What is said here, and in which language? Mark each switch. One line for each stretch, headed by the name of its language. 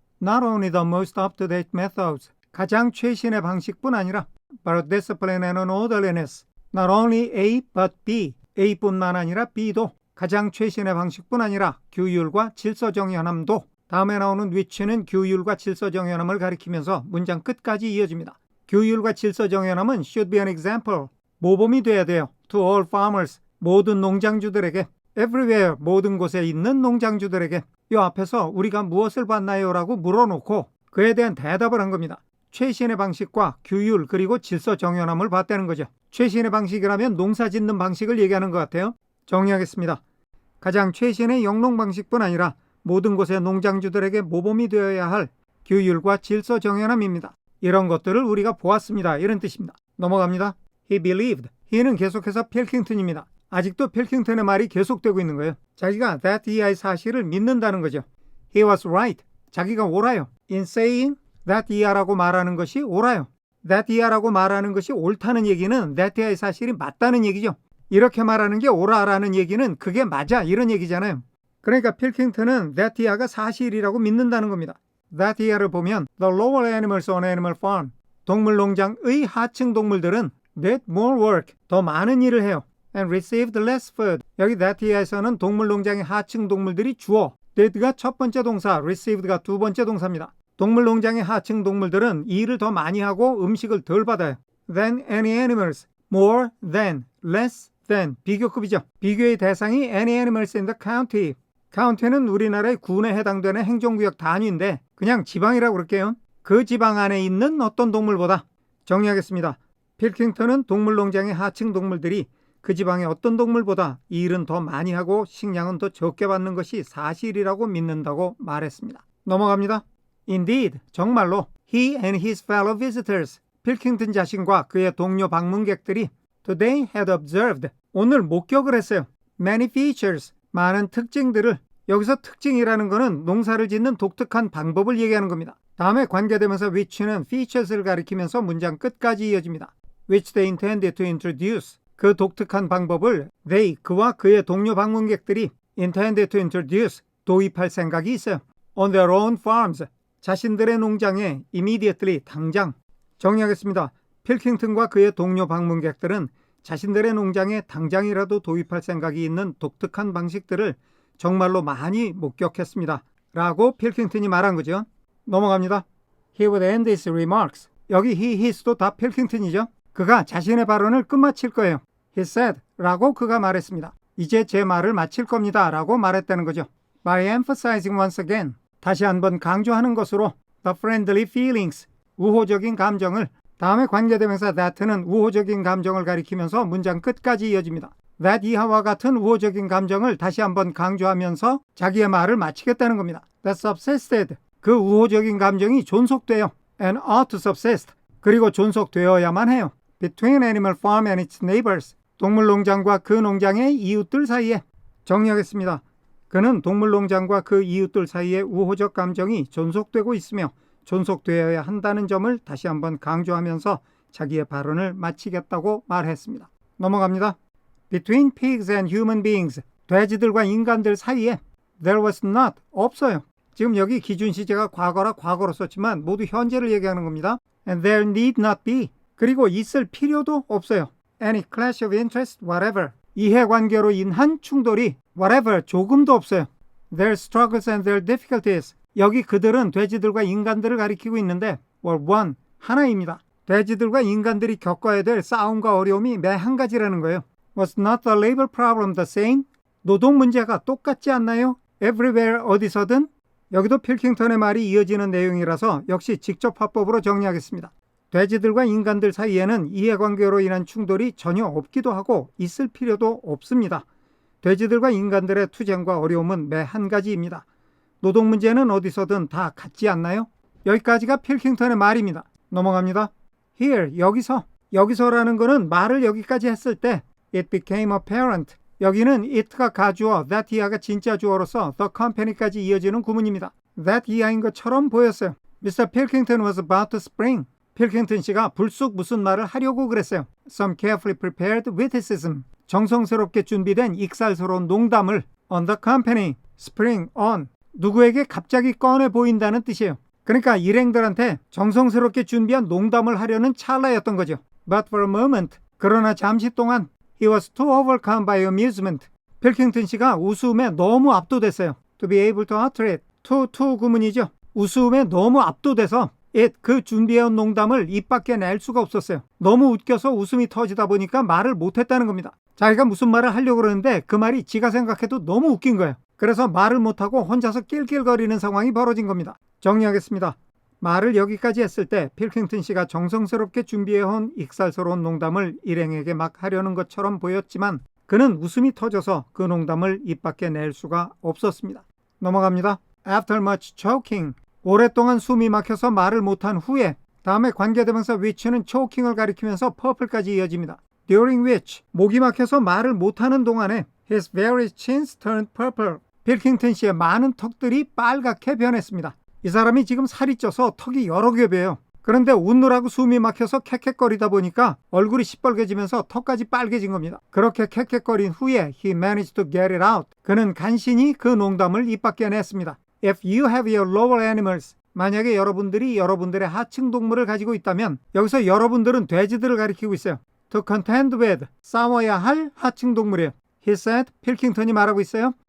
English: Not only the most up-to-date methods,
Korean: 가장 최신의 방식뿐 아니라
English: but discipline and orderliness, not only A but B,
Korean: A뿐만 아니라 B도 가장 최신의 방식뿐 아니라 규율과 질서정연함도 다음에 나오는 which는 규율과 질서정연함을 가리키면서 문장 끝까지 이어집니다. 규율과 질서정연함은
English: should be an example,
Korean: 모범이 돼야 돼요.
English: To all farmers,
Korean: 모든 농장주들에게.
English: Everywhere,
Korean: 모든 곳에 있는 농장주들에게. 이 앞에서 우리가 무엇을 봤나요? 라고 물어놓고 그에 대한 대답을 한 겁니다. 최신의 방식과 규율 그리고 질서 정연함을 봤다는 거죠. 최신의 방식이라면 농사 짓는 방식을 얘기하는 것 같아요. 정리하겠습니다. 가장 최신의 영농 방식뿐 아니라 모든 곳의 농장주들에게 모범이 되어야 할 규율과 질서 정연함입니다. 이런 것들을 우리가 보았습니다. 이런 뜻입니다. 넘어갑니다.
English: He believed.
Korean: he는 계속해서 필킹턴입니다. 아직도 필킹턴의 말이 계속되고 있는 거예요. 자기가 that 이하의 사실을 믿는다는 거죠.
English: He was right.
Korean: 자기가 옳아요.
English: In saying that
Korean: 이하라고 말하는 것이 옳아요. that 이하라고 말하는 것이 옳다는 얘기는 that 이하의 사실이 맞다는 얘기죠. 이렇게 말하는 게 옳아라는 얘기는 그게 맞아 이런 얘기잖아요. 그러니까 필킹턴은 that 이하가 사실이라고 믿는다는 겁니다.
English: that
Korean: 이하를 보면
English: the lower animals on animal farm
Korean: 동물농장의 하층 동물들은
English: did more work
Korean: 더 많은 일을 해요.
English: and received less food
Korean: 여기 that 이하에서는 동물농장의 하층 동물들이 주어 did가 첫 번째 동사, received가 두 번째 동사입니다. 동물농장의 하층 동물들은 일을 더 많이 하고 음식을 덜 받아요.
English: than any animals, more than, less than
Korean: 비교급이죠. 비교의 대상이
English: any animals in the county.
Korean: county는 우리나라의 군에 해당되는 행정구역 단위인데 그냥 지방이라고 그럴게요. 그 지방 안에 있는 어떤 동물보다. 정리하겠습니다. 필킹턴은 동물농장의 하층 동물들이 그 지방의 어떤 동물보다 일은 더 많이 하고 식량은 더 적게 받는 것이 사실이라고 믿는다고 말했습니다. 넘어갑니다.
English: Indeed,
Korean: 정말로
English: he and his fellow visitors,
Korean: 필킹턴 자신과 그의 동료 방문객들이
English: today had observed,
Korean: 오늘 목격을 했어요.
English: Many features,
Korean: 많은 특징들을. 여기서 특징이라는 것은 농사를 짓는 독특한 방법을 얘기하는 겁니다. 다음에 관계대명사 which는 features를 가리키면서 문장 끝까지 이어집니다.
English: which they intended to introduce,
Korean: 그 독특한 방법을 they, 그와 그의 동료 방문객들이
English: intended to introduce,
Korean: 도입할 생각이 있어요.
English: on their own farms,
Korean: 자신들의 농장에
English: immediately,
Korean: 당장. 정리하겠습니다. 필킹턴과 그의 동료 방문객들은 자신들의 농장에 당장이라도 도입할 생각이 있는 독특한 방식들을 정말로 많이 목격했습니다. 라고 필킹턴이 말한 거죠. 넘어갑니다.
English: He would end his remarks.
Korean: 여기 he, his도 다 필킹턴이죠. 그가 자신의 발언을 끝마칠 거예요.
English: He said,
Korean: 라고 그가 말했습니다. 이제 제 말을 마칠 겁니다. 라고 말했다는 거죠.
English: By emphasizing once again,
Korean: 다시 한번 강조하는 것으로
English: the friendly feelings,
Korean: 우호적인 감정을, 다음에 관계대명사 that는 우호적인 감정을 가리키면서 문장 끝까지 이어집니다. that 이하와 같은 우호적인 감정을 다시 한번 강조하면서 자기의 말을 마치겠다는 겁니다.
English: that subsisted,
Korean: 그 우호적인 감정이 존속돼요.
English: and ought to subsist,
Korean: 그리고 존속되어야만 해요.
English: between animal farm and its neighbors,
Korean: 동물농장과 그 농장의 이웃들 사이에. 정리하겠습니다. 그는 동물농장과 그 이웃들 사이에 우호적 감정이 존속되고 있으며 존속되어야 한다는 점을 다시 한번 강조하면서 자기의 발언을 마치겠다고 말했습니다. 넘어갑니다.
English: Between pigs and human beings,
Korean: 돼지들과 인간들 사이에
English: there was not,
Korean: 없어요. 지금 여기 기준 시제가 과거라 과거로 썼지만 모두 현재를 얘기하는 겁니다.
English: And there need not be,
Korean: 그리고 있을 필요도 없어요.
English: Any clash of interest, whatever,
Korean: 이해관계로 인한 충돌이
English: whatever,
Korean: 조금도 없어요.
English: Their struggles and their difficulties,
Korean: 여기 그들은 돼지들과 인간들을 가리키고 있는데
English: were one,
Korean: 하나입니다. 돼지들과 인간들이 겪어야 될 싸움과 어려움이 매 한 가지라는 거예요.
English: Was not the labor problem the same?
Korean: 노동 문제가 똑같지 않나요?
English: Everywhere,
Korean: 어디서든? 여기도 필킹턴의 말이 이어지는 내용이라서 역시 직접 화법으로 정리하겠습니다. 돼지들과 인간들 사이에는 이해관계로 인한 충돌이 전혀 없기도 하고 있을 필요도 없습니다. 돼지들과 인간들의 투쟁과 어려움은 매 한 가지입니다. 노동 문제는 어디서든 다 같지 않나요? 여기까지가 필킹턴의 말입니다. 넘어갑니다.
English: Here,
Korean: 여기서라는 거는 말을 여기까지 했을 때
English: it became apparent,
Korean: 여기는 it가 가주어, that 이하가 진짜 주어로서 the company까지 이어지는 구문입니다. that 이하인 것처럼 보였어요.
English: Mr. Pilkington was about to spring.
Korean: 필킹턴 씨가 불쑥 무슨 말을 하려고 그랬어요.
English: Some carefully prepared witticism,
Korean: 정성스럽게 준비된 익살스러운 농담을
English: on the company, spring on,
Korean: 누구에게 갑자기 꺼내 보인다는 뜻이에요. 그러니까 일행들한테 정성스럽게 준비한 농담을 하려는 찰나였던 거죠.
English: But for a moment,
Korean: 그러나 잠시 동안
English: he was too overcome by amusement.
Korean: 필킹턴 씨가 웃음에 너무 압도됐어요.
English: To be able to utter it. to
Korean: 구문이죠. 웃음에 너무 압도돼서 it, 그 준비해온 농담을 입 밖에 낼 수가 없었어요. 너무 웃겨서 웃음이 터지다 보니까 말을 못했다는 겁니다. 자기가 무슨 말을 하려고 그러는데 그 말이 지가 생각해도 너무 웃긴 거예요. 그래서 말을 못하고 혼자서 낄낄거리는 상황이 벌어진 겁니다. 정리하겠습니다. 말을 여기까지 했을 때 필킹턴 씨가 정성스럽게 준비해온 익살스러운 농담을 일행에게 막 하려는 것처럼 보였지만 그는 웃음이 터져서 그 농담을 입 밖에 낼 수가 없었습니다. 넘어갑니다.
English: After much choking,
Korean: 오랫동안 숨이 막혀서 말을 못한 후에, 다음에 관계대명사 which는 choking을 가리키면서 purple까지 이어집니다.
English: During which,
Korean: 목이 막혀서 말을 못하는 동안에
English: his various chins turned purple.
Korean: 필킹턴 씨의 많은 턱들이 빨갛게 변했습니다. 이 사람이 지금 살이 쪄서 턱이 여러 겹이에요. 그런데 웃느라고 숨이 막혀서 캑캑거리다 보니까 얼굴이 시뻘개지면서 턱까지 빨개진 겁니다. 그렇게 캑캑거린 후에
English: he managed to get it out.
Korean: 그는 간신히 그 농담을 입 밖에 냈습니다.
English: If you have your lower animals,
Korean: 만약에 여러분들이 여러분들의 하층 동물을 가지고 있다면, 여기서 여러분들은 돼지들을 가리키고 있어요.
English: To contend with,
Korean: 싸워야 할 하층 동물이에요.
English: He said,
Korean: 필킹턴이 말하고 있어요.